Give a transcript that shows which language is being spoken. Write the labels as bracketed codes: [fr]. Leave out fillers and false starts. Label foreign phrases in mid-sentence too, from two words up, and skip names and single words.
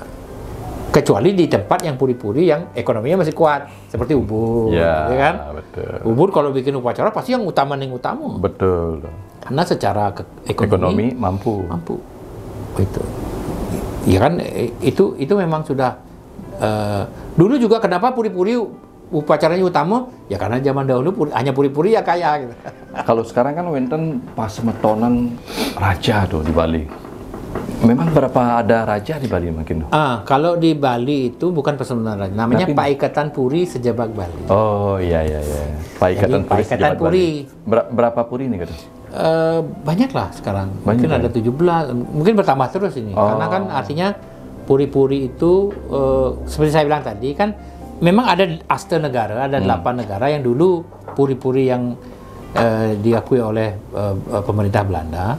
[id] Kecuali di tempat yang puri-puri yang ekonominya masih kuat, seperti Ubud, ya kan? Betul. Ubud kalau bikin upacara pasti yang utama. Betul. Karena secara ekonomi mampu. Itu. Ya kan, itu memang sudah. Dulu juga kenapa puri-puri upacaranya utama? Ya karena zaman dahulu hanya puri-puri ya kaya. Gitu. Kalau sekarang kan wenten pas metonan raja tuh di Bali. Memang berapa ada raja di Bali mungkin? Kalau di Bali itu bukan Pasemenan Raja, namanya Paikatan Puri Sejabak Bali. Oh iya. Paikatan Puri Sejabak Bali. Berapa puri ini kata? Banyak lah sekarang. Mungkin ada 17, mungkin bertambah terus ini. Karena kan artinya puri-puri itu seperti saya bilang tadi kan memang ada asta negara, ada 8 negara yang dulu puri-puri yang diakui oleh pemerintah Belanda.